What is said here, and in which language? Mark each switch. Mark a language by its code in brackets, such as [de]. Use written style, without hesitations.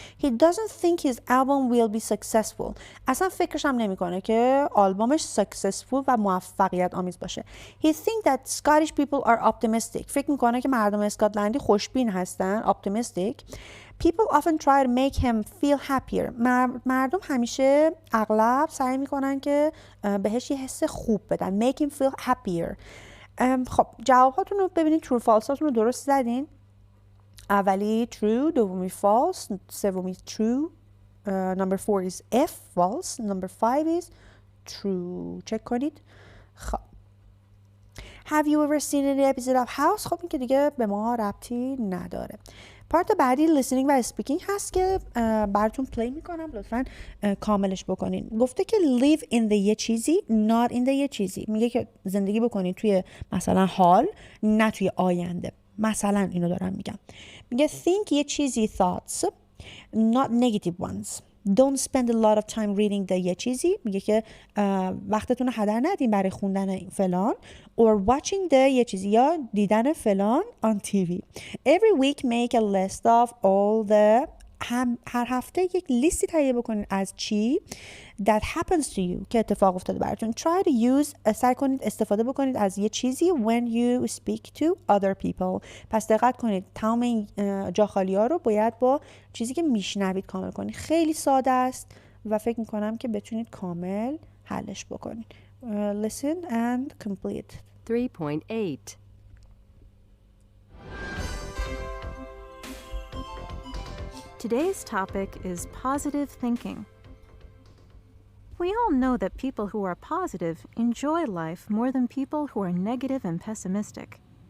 [en] He doesn't think his album will be successful [fa] اصلا فکرش هم نمیکنه که آلبومش successful و موفقیت آمیز باشه. [en] He think that Scottish people are optimistic [fa] فکر میکنه که مردم اسکاتلندی خوشبین هستن optimistic. [en] People often try to make him feel happier. [fa] مردم همیشه اغلب سعی میکنن که بهش یه حس خوب بدن. [en] Make him feel happier. [fa] خب جواباتون رو ببینید true false هاتون رو درست زدین. اولی true، دومی false، سومی true. [en] Number 4 is F false. Number 5 is true. [fa] چک کنید. [en] خب Have you ever seen any episode of House؟ [fa] خب این که دیگه به ما ربطی نداره. پارت بعدی listening و speaking هست که براتون پلی میکنم لطفاً کاملش بکنین. گفته که [en] live in the [fa] یه چیزی [en] not in the [fa] یه چیزی میگه که زندگی بکنین توی مثلا حال نه توی آینده. مثلا اینو دارم میگم. [en] میگه think [fa] یه چیزی [en] thoughts not negative ones. Don't spend a lot of time reading the [fa] یه چیزی میگه که وقتتون رو هدر ندین برای خوندن فلان [en] or watching the [fa] یه چیزی یا دیدن فلان [en] on TV. Every week make a list of all the [fa] هر هفته یک لیستی تهیه بکنید از چی [en] that happens to you [fa] که اتفاق افتاده براتون. [en] Try to use [fa] سعی کنید استفاده بکنید از یه چیزی [en] when you speak to other people. [fa] پس دقت کنید تمام این جاخالی ها رو باید با چیزی که میشنوید کامل کنید. خیلی ساده است و فکر میکنم که بتونید کامل حلش بکنید. [en] Listen and complete. 3.8 Today's topic is positive thinking. We all know that people who are positive enjoy life more than people who are negative and pessimistic.